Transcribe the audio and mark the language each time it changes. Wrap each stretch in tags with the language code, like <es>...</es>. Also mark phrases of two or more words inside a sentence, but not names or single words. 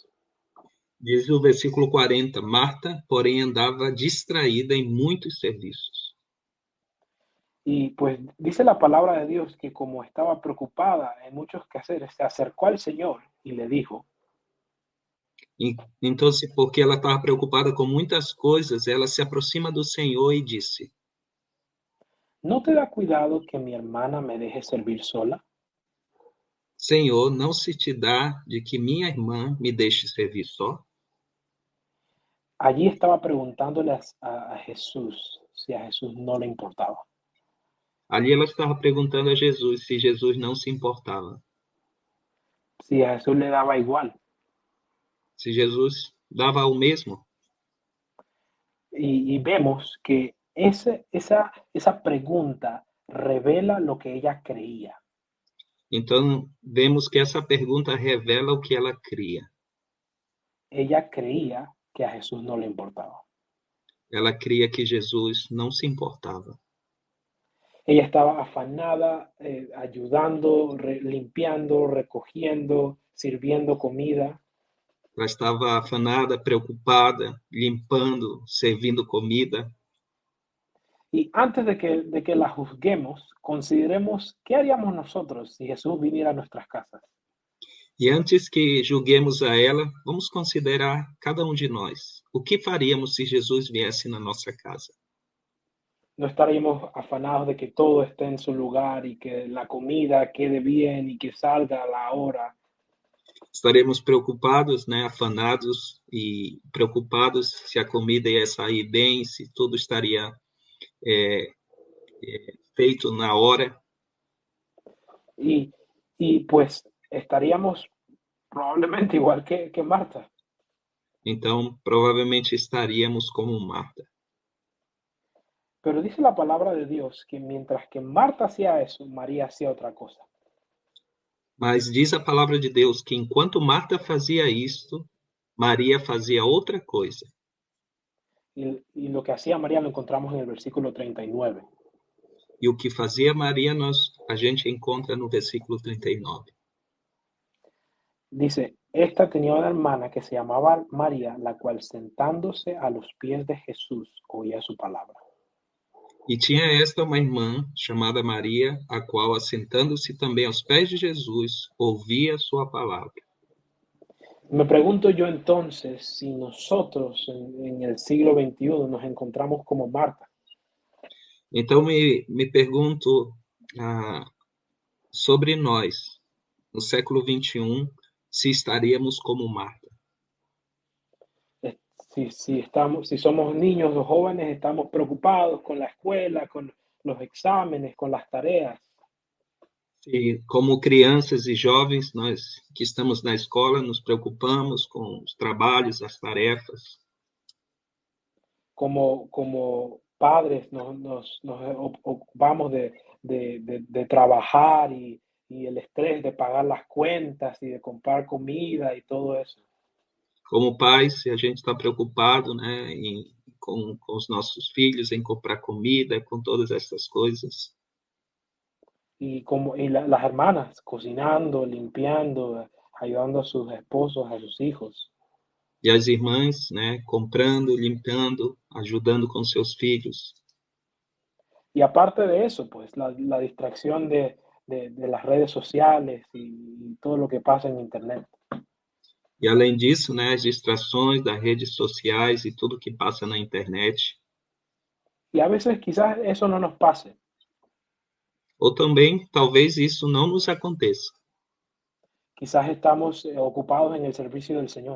<pt>Diz o versículo 40, Marta, porém, andava distraída em muitos serviços.</pt> <es>Y pues dice la palabra de Dios que como estaba preocupada en muchos quehaceres, se acercó al Señor y le dijo,</es> <pt>Então, porque ela estava preocupada com muitas coisas, ela se aproxima do Senhor e disse:</pt> <es>¿no te da cuidado que mi hermana me deje servir sola?</es> <pt>Senhor, não se te dá de que minha irmã me deixe servir só?</pt> <es>Allí estaba preguntándole a Jesús si a Jesús no le importaba.</es> <pt>Ali ela estava perguntando a Jesus se Jesus não se importava.</pt> <es>Si a Jesús le daba igual.</es> <pt>Se Jesus dava o mesmo.</pt> <es>Y vemos que esa pregunta revela lo que ella creía.</es> <pt>Então, vemos que essa pergunta revela o que ela cria.</pt> <es>Ella creía que a Jesús no le importaba.</es> <pt>Ela cria que Jesus não se importava.</pt> <es>Ella estaba afanada, ayudando, limpiando, recogiendo, sirviendo comida.</es> <pt>Ela estava afanada, preocupada, limpando, servindo comida.</pt> <es>Y antes de que la juzguemos, consideremos qué haríamos nosotros si Jesús viniera a nuestras casas.</es> <pt>E antes que julguemos a ela, vamos considerar cada um de nós. O que faríamos se Jesus viesse na nossa casa?</pt> <es>No estaríamos afanados de que todo esté en su lugar y que la comida quede bien y que salga a la hora.</es> <pt>Estaremos preocupados, afanados e preocupados se a comida ia sair bem, se tudo estaria feito na hora.</pt> <es>Y pues estaríamos probablemente igual que Marta.</es> <pt>Então, provavelmente estaríamos como Marta.</pt> <es>Pero dice la palabra de Dios que mientras que Marta hacía eso, María hacía otra cosa.</es> <pt>Mas diz a palavra de Deus que enquanto Marta fazia isto, Maria fazia outra coisa.</pt> <es>Y lo que hacía María lo encontramos en el versículo 39.</es> <pt>E o que fazia Maria, a gente encontra no versículo 39.</pt> <es>Dice, esta tenía una hermana que se llamaba María, la cual sentándose a los pies de Jesús oía su palabra.</es> <pt>E tinha esta uma irmã chamada Maria, a qual, assentando-se também aos pés de Jesus, ouvia sua palavra.</pt> <es>Me pregunto yo entonces si nosotros en el siglo XXI nos encontramos como Marta.</es> <pt>Então, me pergunto sobre nós, no século XXI, se estaríamos como Marta.</pt> <es>Si somos niños o jóvenes, estamos preocupados con la escuela, con los exámenes, con las tareas.</es> <pt>Se, como crianças e jovens, nós que estamos na escola, nos preocupamos com os trabalhos, as tarefas.</pt> <es>Como padres nos ocupamos de trabajar y y el estrés de pagar las cuentas y de comprar comida y todo eso.</es> <pt>Como pais, se a gente está preocupado, né, com os nossos filhos, em comprar comida, com todas essas coisas.</pt> <es>Las hermanas cocinando, limpiando, ayudando a sus esposos, a sus hijos.</es> <pt>E as irmãs, né, comprando, limpando, ajudando com seus filhos.</pt> <es>Y aparte de eso, pues la distracción de las redes sociales y todo lo que pasa en Internet.</es> <pt>E além disso, né, as distrações das redes sociais e tudo que passa na internet.</pt> <es>Y a veces quizás eso no nos pase.</es> <pt>Ou também, talvez isso não nos aconteça.</pt> <es>Quizás estamos ocupados en el servicio del Señor,</es>